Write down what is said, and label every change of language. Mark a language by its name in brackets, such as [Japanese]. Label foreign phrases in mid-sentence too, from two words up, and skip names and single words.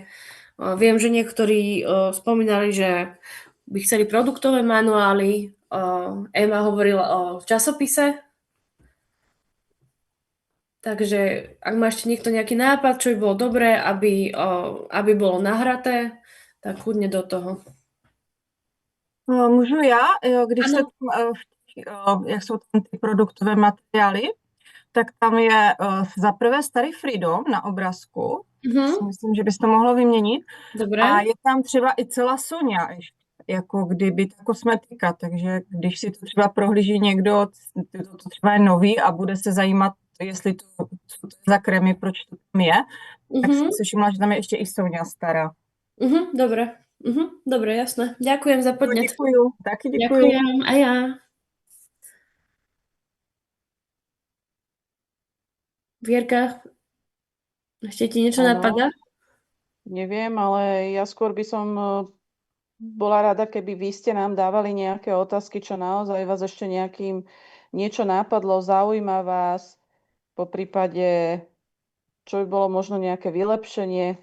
[Slovak] Viem, že niektorí spomínali, že by chceli produktové manuály. Ema hovorila o časopise. Takže ak má ešte niekto nejaký nápad, čo by bolo dobré, aby bolo nahraté, tak kľudne do toho. [Czech] Můžu já, jo, když se Ano. tam, jak jsou tam ty produktové materiály, tak tam je za prvé starý Freedom na obrázku, si myslím, že bys to mohlo vyměnit. [Slovak] Dobre. [Czech] A je tam třeba i celá Sonia, jako kdyby ta kosmetika, takže když si to třeba prohlíží někdo, to třeba je nový a bude se zajímat, jestli to, co to je za krémy, proč to tam je, tak jsem si všimla, že tam je ještě i Sonia stará. [Slovak] Dobre. Dobre, jasné. Ďakujem za podnet. [Czech] Děkuju, taky děkuju. [Slovak] Ďakujem, a ja. Vierka, ešte ti niečo Áno. napadá? Neviem, ale ja skôr by som bola rada, keby vy ste nám dávali nejaké otázky, čo naozaj vás ešte niečo nápadlo, zaujíma vás, po prípade, čo by bolo možno nejaké vylepšenie.